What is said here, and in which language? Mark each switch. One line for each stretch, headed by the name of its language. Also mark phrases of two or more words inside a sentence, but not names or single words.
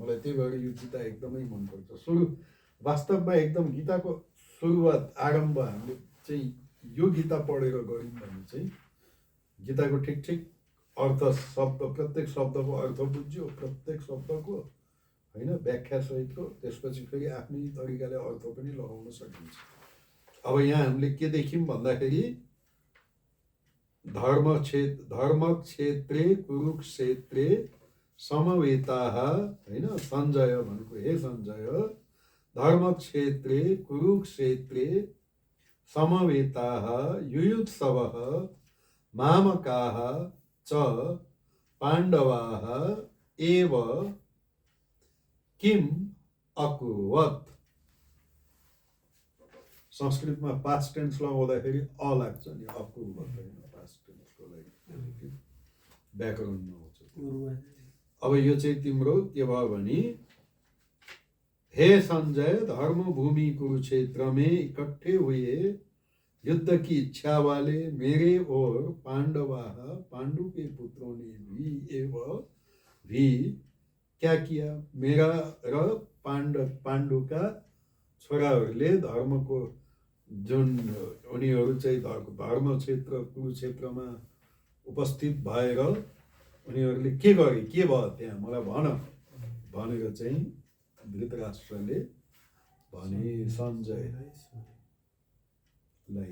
Nepali: मलाई त्यही भएर यो गीता एकदमै मनपर्छ। वास्तवमा एकदम गीताको सुरुवात आरम्भ हामीले चाहिँ यो गीता पढेर गऱ्यौँ भने चाहिँ गीताको ठिक अर्थ शब्द, प्रत्येक शब्दको अर्थ बुझ्यो, प्रत्येक शब्दको हैन व्याख्या सहितको, त्यसपछि फेरि आफ्नै तरिकाले अर्थ पनि लगाउन सकिन्छ। अब यहाँ हामीले के देख्यौँ भन्दाखेरि
Sanskrit: धर्म क्षेत्रे कुरुक्षेत्रे समवेताः
Nepali: हैन, सञ्जय भनेको हे सञ्जय,
Sanskrit: धर्म क्षेत्रे कुरुक्षेत्रे समवेताः युयुत्सवः मामकाः च पाण्डवाः एव किम अकुर्वत।
Nepali: संस्कृतमा
English: past tense
Nepali: लगाउँदाखेरि अ लाग्छ नि, अकुर्वत हैन,
English: past tense
Nepali: लागि व्याकरणमा आउँछ। अब यो चाहिँ तिम्रो के भयो भने,
Hindi: हे संजय, धर्म भूमि कुरुक्षेत्र में इकट्ठे हुए युद्ध की इच्छा वाले मेरे और पांडु के पुत्रों ने भी क्या किया,
Nepali: मेरा र पाण्डुका छोराहरूले धर्मको जुन उनीहरू चाहिँ धर्म क्षेत्र कुरुक्षेत्रमा उपस्थित भएर उनीहरूले के गरे, के भयो त्यहाँ मलाई भन भनेर चाहिँ धृतराष्ट्रले भने सञ्जयलाई।